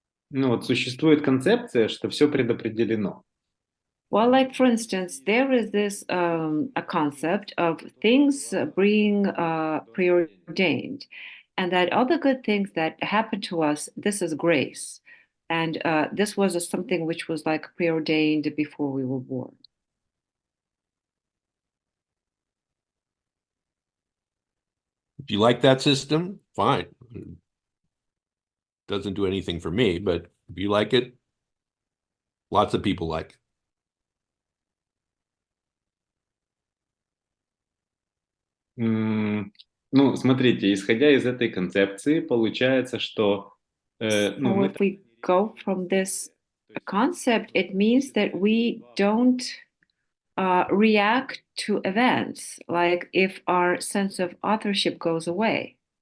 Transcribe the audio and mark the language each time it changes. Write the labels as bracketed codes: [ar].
[ru] Ну, вот существует концепция, что все предопределено. [en] Well, like for instance, there is this a concept of things being preordained, and that all the good things that happen to us, this is grace, and this was something which was like preordained before we were born. If you like that system, fine. Doesn't do anything for me, but if you like it, lots of people like it. [ru] Ну, смотрите, исходя из этой концепции, получается, что ну, [en] So [ru] мы [en] if we go from this concept, it means that we don't react to events, like if our sense of authorship goes away.